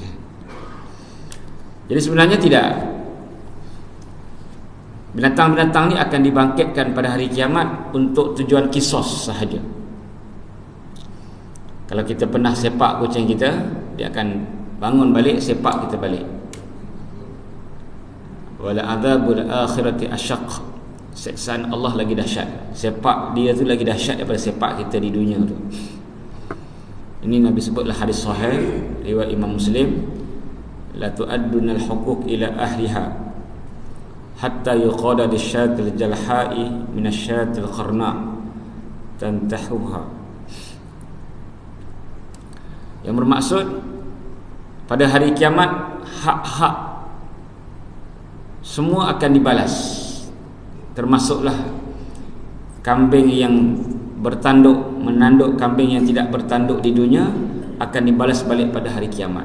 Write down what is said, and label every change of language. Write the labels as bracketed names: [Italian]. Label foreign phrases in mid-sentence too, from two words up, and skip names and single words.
[Malay] Jadi sebenarnya tidak, binatang-binatang ni akan dibangkitkan pada hari kiamat untuk tujuan kisos sahaja. Kalau kita pernah sepak kucing kita, dia akan bangun balik, sepak kita balik. [Arabic] ولعذاب الآخرة أشق. [Malay] Siksaan Allah lagi dahsyat. Sepak dia tu lagi dahsyat daripada sepak kita di dunia tu. Ini Nabi sebutlah hadis sahih riwayat Imam Muslim, [Arabic] لتؤدن الحقوق إلى أهلها حتى يقاد للشاة الجلحاء من الشاة القرناء تنطحها. [Malay] Yang bermaksud pada hari kiamat hak-hak semua akan dibalas, termasuklah kambing yang bertanduk menanduk kambing yang tidak bertanduk di dunia akan dibalas balik pada hari kiamat.